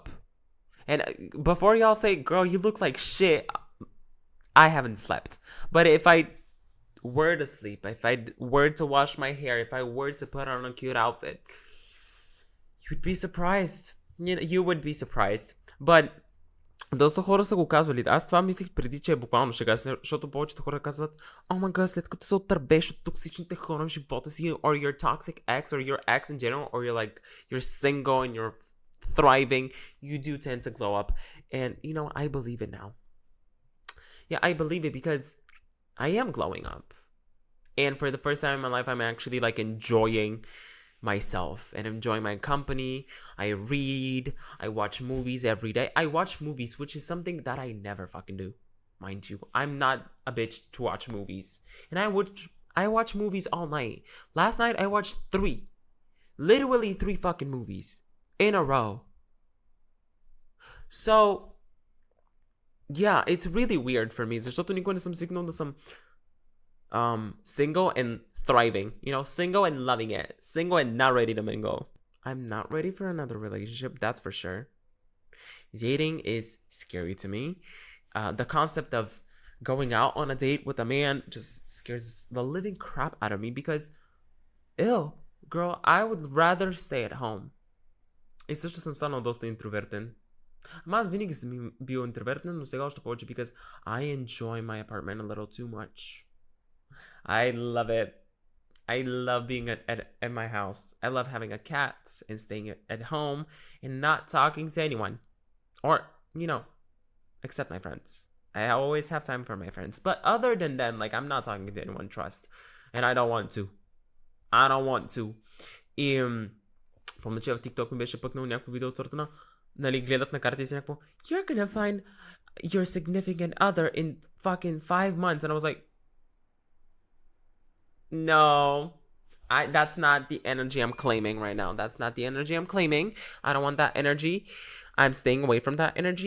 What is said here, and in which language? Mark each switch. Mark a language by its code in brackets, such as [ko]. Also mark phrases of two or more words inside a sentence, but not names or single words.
[en] And before y'all say, girl, you look like shit, I haven't slept. But if I were to sleep, if I were to wash my hair, if I were to put on a cute outfit, you'd be surprised. You would be surprised. But [bg] доста хора са го казвали. Аз това мислих преди, че е буквално шега, защото повечето хора казват, [en] oh my god, [bg] след като се отърбеш от токсичните хора в живота си, [en] or your toxic ex, or your ex in general, or you're single and you're thriving, you do tend to glow up. And, I believe it now. Yeah, I believe it because I am glowing up. And for the first time in my life, I'm actually, enjoying myself and enjoying my company. I read. I watch movies every day. I watch movies, which is something that I never fucking do, mind you. I'm not a bitch to watch movies. And I watch movies all night. Last night, I watched literally 3 fucking movies in a row. So, yeah, it's really weird for me. [bg] Защото никога не съм свикнал да съм [en] single and thriving. Single and loving it. Single and not ready to mingle. I'm not ready for another relationship, that's for sure. Dating is scary to me. The concept of going out on a date with a man just scares the living crap out of me because, ew, girl, I would rather stay at home. [bg] И също съм станал доста интровертен. Ама аз винаги съм бил интровертен, но сега още повече [en] because I enjoy my apartment a little too much. I love it. I love being at my house. I love having a cat and staying at home and not talking to anyone. Or, except my friends. I always have time for my friends. But other than them, I'm not talking to anyone trust. And I don't want to. [bg] Помня, че в TikTok ми беше пъкнал някакво видео от сорта на, гледат на карта и си някакво, [en] you're gonna find your significant other in fucking 5 months. And I was like, no, That's not the energy I'm claiming right now. That's not the energy I'm claiming. I don't want that energy. I'm staying away from that energy.